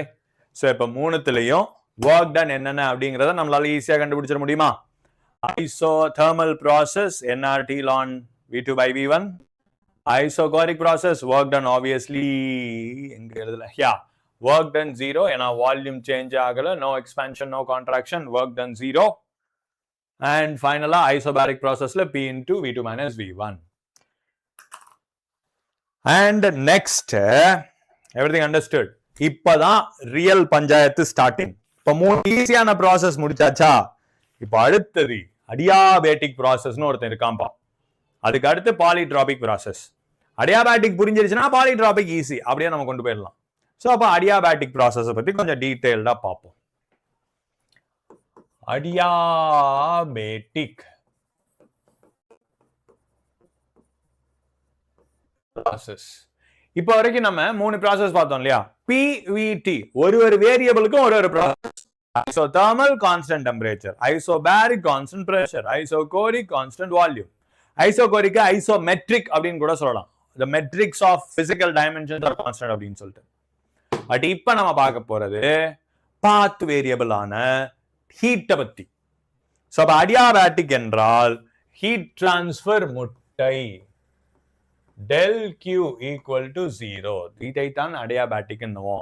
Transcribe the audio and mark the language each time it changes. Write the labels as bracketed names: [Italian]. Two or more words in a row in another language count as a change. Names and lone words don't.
[Tamil] ஸோ இப்போ 3த்துலையும் [English] work done [Tamil] என்னென்ன அப்படிங்கிறத நம்மளால ஈஸியாக கண்டுபிடிச்சிட முடியுமா? [English] Isothermal process nRT ln V2 by V1. Isochoric process work done obviously work done 0 ஏன்னா volume change ஆகல, no expansion no contraction, work done 0. And finally isobaric processல P into V2 minus V1. And next everything understood. [Tamil] இப்பதான் ரியல் பஞ்சாயத்து ஸ்டார்டிங். இப்ப 3 ஈஸியான ப்ராசஸ் முடிச்சாச்சா? இப்ப அடுத்தது [English] adiabatic processனு [Tamil] ஒருத்தன் இருக்காம்பா. அதுக்கு அடுத்து [English] polytropic process. [Tamil] அடியாபேட்டிக் புரிஞ்சிருச்சுன்னா [English] polytropic easy, [Tamil] அப்படியே நம்ம கொண்டு போயிடலாம். ஸோ அப்போ [English] adiabatic processஐ [Tamil] பத்தி கொஞ்சம் டீட்டெயில்டா பார்ப்போம். [English] adiabatic process. [Tamil] இப்போ வரைக்கும் நம்ம 3 ப்ராசஸ் பார்த்தோம் இல்லையா? PVT ஒரு வேரியபிளுக்கும் ஒரு ப்ராசஸ். [English] Isothermal constant temperature, isobaric constant pressure, isochoric constant volume. Isochoric isometric [Tamil] அப்படின்னு கூட சொல்லலாம். [English] The metrics of physical dimensions are constant [Tamil] அப்படின்னு சொல்லிட்டு. பட் இப்ப நம்ம பார்க்க போறது [English] path variable [Tamil] ஆன ஹீட்டை பத்தி. சோ அப்ப அடியாபேட்டிக் என்றால் [English] heat transfer [Tamil] முட்டை. [English] del Q equal to 0. [Tamil] இதை தான் அடியாபேட்டிக் என்னவோம்.